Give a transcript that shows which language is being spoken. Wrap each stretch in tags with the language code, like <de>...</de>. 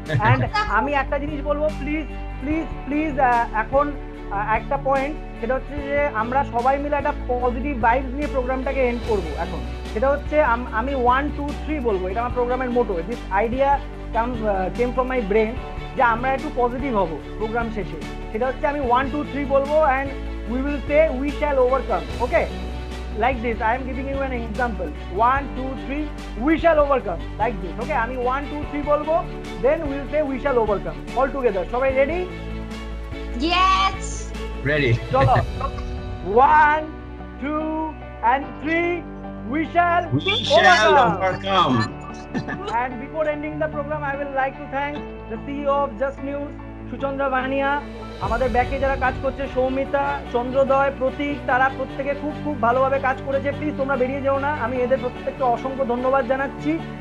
<bn>And আমি একটা জিনিস বলবো, প্লিজ প্লিজ প্লিজ, এখন একটা পয়েন্ট, সেটা হচ্ছে যে আমরা সবাই মিলে একটা পজিটিভ ভাইবস নিয়ে প্রোগ্রামটাকে এন্ড করবো এখন। সেটা হচ্ছে আমি 1 2 3 বলবো, এটা আমার প্রোগ্রামের মোটো।</bn> <en>this idea came from my brain</en> <bn>যে আমরা একটু পজিটিভ হব প্রোগ্রাম শেষে। সেটা হচ্ছে আমি 1 2 3 বলবো</bn> <en>and we will say we shall overcome. Okay, like this, I am giving you an example. 1 2 3 we shall overcome, like this. Okay,</en> <bn>আমি 1 2 3 বলবো,</bn> <en>then we will say we shall overcome all together.</en> <bn>সবাই ready?</bn> <en>Yes.</en> <bn>Ready, চলো</bn> <en>1 2 and 3 we shall overcome. And before ending the program, I will like to thank the CEO of Just News, Suchandra Bhania,</en> <bn>আমাদের ব্যাকে যারা কাজ করছে, সৌমিতা, চন্দ্রোদয়, প্রতীক, তারা প্রত্যেকে খুব খুব ভালোভাবে কাজ করেছে। প্লিজ তোমরা বেরিয়ে যেও না, আমি এদের প্রত্যেককে অসংখ্য ধন্যবাদ জানাচ্ছি।</bn>